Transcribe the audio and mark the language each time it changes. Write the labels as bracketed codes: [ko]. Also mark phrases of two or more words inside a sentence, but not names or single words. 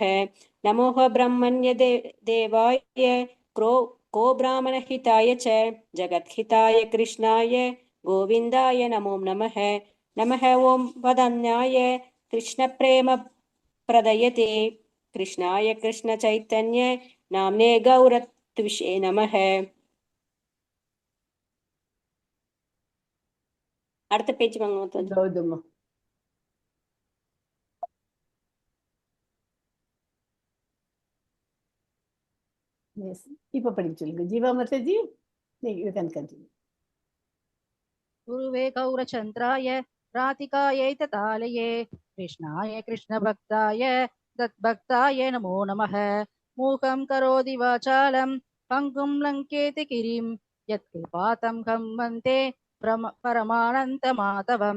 [sa] नमो ब्रह्मण्य देवाय को ब्राह्मणहिताय च जगद्हिताय कृष्णाय गोविन्दाय नमो नमः. नमः ओं वदन्याय कृष्णप्रेम प्रदयते कृष्णाय कृष्णचैतन्य नाम्ने गौरत्विषे नमः. [ta] அடுத்த பேஜ் வாங்க. இப்ப படிக்க சொல்லுங்க ஜீவா மாதாஜி, [en] you can continue. [sa] गुरुवे गौरचन्द्राय राधिकायै ततालये कृष्णाय कृष्णभक्ताय तद्भक्ताय नमो नमः. मूकं करोति वाचालं पङ्गुं लङ्केति गिरिं यत्कृपातं वन्दे परमानन्दमाधवं.